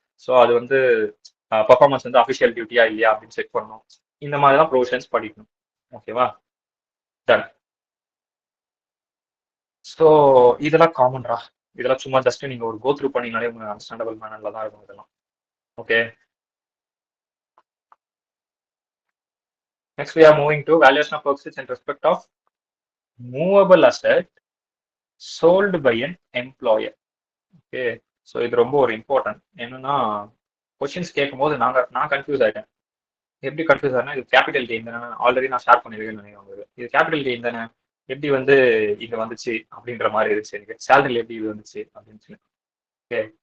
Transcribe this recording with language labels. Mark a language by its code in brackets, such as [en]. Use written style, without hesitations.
[ta] So அது வந்து performance வந்து அஃபிஷியல் டியூட்டியா இல்லையா அப்படின்னு செக் பண்ணணும். இந்த மாதிரி தான் ப்ரொவிஷன்ஸ் படிக்கணும். ஓகேவா? டன். ஸோ இதெல்லாம் காமன்ரா. இதெல்லாம் சும்மா ஜஸ்ட் நீங்க ஒரு கோ த்ரூ பண்ணீங்கனாலே உங்களுக்கு அண்டர்ஸ்டாண்டபிள் மேனர்ல தான் இருக்கும் இதெல்லாம். Okay. [en] Next we are moving to valuation of worksheets in respect of movable asset sold by an employer. [ta] Okay. So இது ரொம்ப ஒரு இம்பார்ட்டன்ட். என்னன்னா கொஸ்டின்ஸ் கேட்கும்போது நான் கன்ஃபியூஸ் ஆயிட்டேன். எப்படி கன்ஃபியூஸ் ஆனா இது கேபிட்டல் கெயின் தானே, ஆல்ரெடி நான் ஷேர் பண்ணிருக்கேன்னு நினைக்கிறேன். இது கேபிட்டல் கெயின் தானே, எப்படி வந்து இது வந்துச்சு அப்படின்ற மாதிரி இருந்துச்சு எனக்கு. சேலரியில் எப்படி இது வந்துச்சு அப்படின்னு. ஓகே.